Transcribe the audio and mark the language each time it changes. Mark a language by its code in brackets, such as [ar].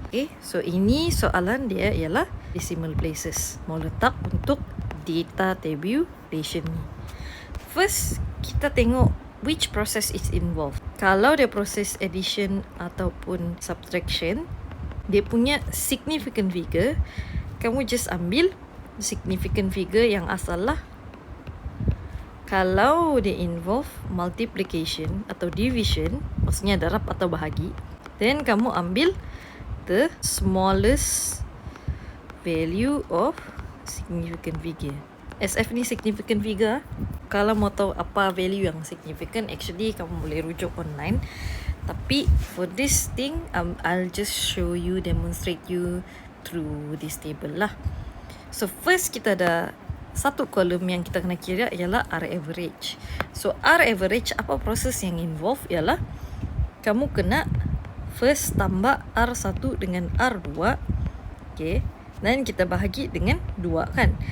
[ms] Okay, so ini soalan dia ialah [en] decimal places. [ms] Mau letak untuk [en] data tabulation [ms] ni. [en] First, [ms] kita tengok [en] which process is involved. [ms] Kalau dia proses addition ataupun subtraction, dia punya significant figure, kamu just ambil significant figure yang asal lah. Kalau dia involve multiplication atau division, maksudnya darab atau bahagi, then kamu ambil [en] the smallest value of significant figure. [ms] SF ni significant figure. Kalau mau tahu apa value yang significant, actually kamu boleh rujuk online. Tapi [en] for this thing, I'll just show you, demonstrate you through this table lah. [ms] So first kita ada satu kolom yang kita kena kira ialah R average. So R average, apa proses yang involve ialah kamu kena first tambah R1 dengan R2. Okay, dan kita bahagi dengan 2 kan.